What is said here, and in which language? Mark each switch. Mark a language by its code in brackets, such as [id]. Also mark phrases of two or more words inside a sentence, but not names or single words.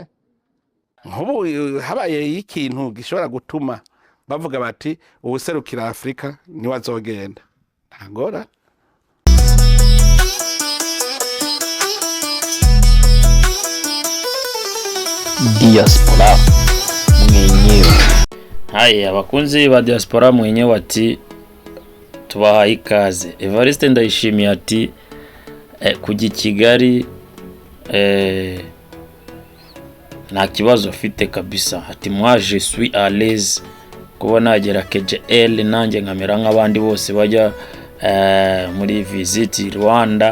[rw] nk'ubu habaye ikintu gishobora gutuma bavuga bati uwuserukira Afrika niwe azogenda, nta ngorane. Diaspora mwenyewe. Haya abakunzi ba Diaspora mwenyewe ati tubahaye ikaze. Evariste Ndayishimiye ati kujya Kigali nta kibazo afite kabisa. Ati [fr] moi je suis à l'aise [rw] kuba nagera KGL nanjye nkamera nk'abandi bose bajya muri visit Rwanda.